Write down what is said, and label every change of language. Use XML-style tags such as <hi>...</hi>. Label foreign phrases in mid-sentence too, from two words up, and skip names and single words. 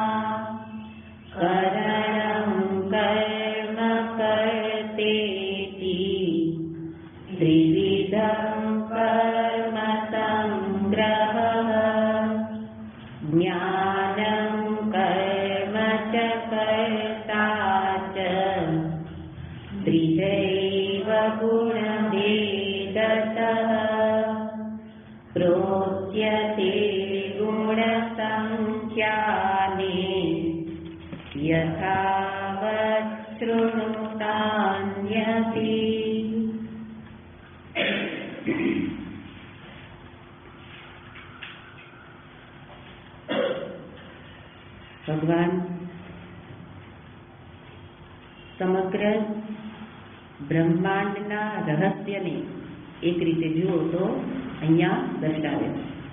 <sa>करणं कर्म कर्तेति त्रिविधं कर्म संग्रहः ज्ञानं कर्म च कर्ता च त्रिदैव गुणभेदतः प्रोच्यते गुणसङ्ख्याने यथावत् शृणुतान्यपि।</sa> <gu>ભગવાન સમગ્ર બ્રહ્માંડના રહસ્યને એક રીતે જુઓ તો અહીંયા દર્શાવે છે.</gu>